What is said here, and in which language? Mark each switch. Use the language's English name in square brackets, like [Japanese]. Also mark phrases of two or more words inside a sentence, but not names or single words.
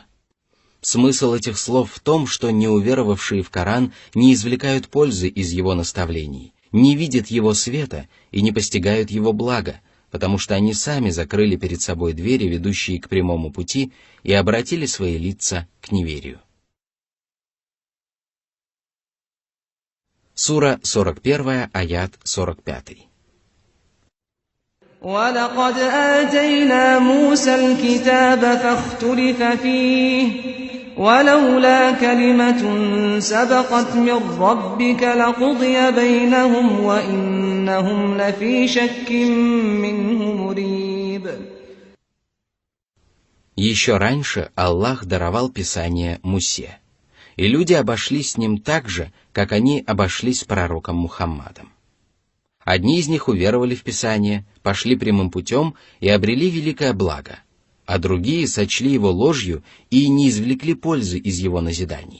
[Russian] Смысл этих слов в том, что неуверовавшие в Коран не извлекают пользы из его наставлений, не видят его света и не постигают его блага, потому что они сами закрыли перед собой двери, ведущие к прямому пути, и обратили свои лица к неверию. Сура 41, аят 45. [Arabic] وَلَقَدْ آتَيْنَا مُوسَى الْكِتَابَ فَاخْتُلِفَ فِيهِ وَلَوْلَا كَلِمَةٌ سَبَقَتْ مِنْ رَبِّكَ لَقُضِيَ بَيْنَهُمْ وَإِنَّهُمْ لَفِي شَكٍّ مِّنْهُ مُرِيبٍ. [Russian] Еще раньше Аллах даровал Писание Мусе, и люди обошлись с ним так же, как они обошлись с пророком Мухаммадом. Одни из них уверовали в Писание, пошли прямым путем и обрели великое благо, а другие сочли его ложью и не извлекли пользы из его назиданий.